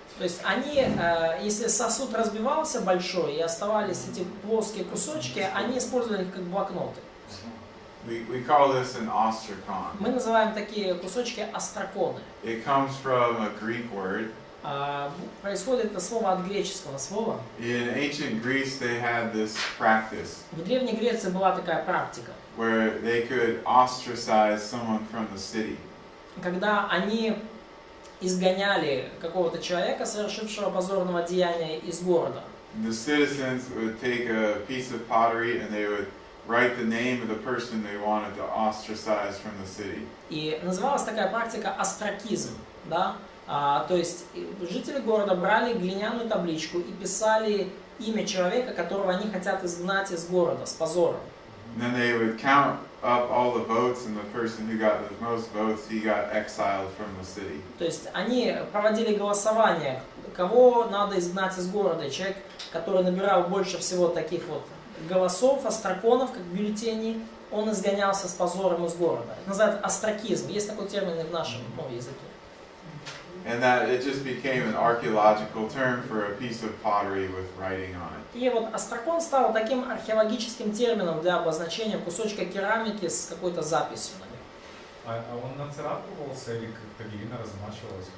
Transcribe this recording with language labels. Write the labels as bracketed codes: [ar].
[ru] То есть они, если сосуд разбивался большой и оставались эти плоские кусочки, они использовали их как блокноты. [en] We call this an ostracon. [ru] Мы называем такие кусочки остраконы. [en] It comes from a Greek word. [ru] Происходит это слово от греческого слова. [en] In ancient Greece, they had this practice [ru] В Древней Греции была такая практика, [en] where they could ostracize someone from the city. [ru] когда они изгоняли какого-то человека, совершившего позорного деяния, из города. [en] The citizens would take a piece of pottery and they would write the name of the person they wanted to ostracize from the city. [ru] И называлась такая практика остракизм, да? То есть жители города брали глиняную табличку и писали имя человека, которого они хотят изгнать из города с позором. [en] And then they would count up all the votes, and the person who got the most votes, he got exiled from the city. [ru] То есть они проводили голосование, кого надо изгнать из города. И человек, который набирал больше всего таких вот голосов, остраконов, как бюллетеней, он изгонялся с позором из города. Это называется остракизм. Есть такой термин и в нашем языке. [en] And that it just became an archaeological term for a piece of pottery with writing on it. [ru] И вот остракон стал таким археологическим термином для обозначения кусочка керамики с какой-то записью на нем. А он нацарапывался или как-то глина размачивалась?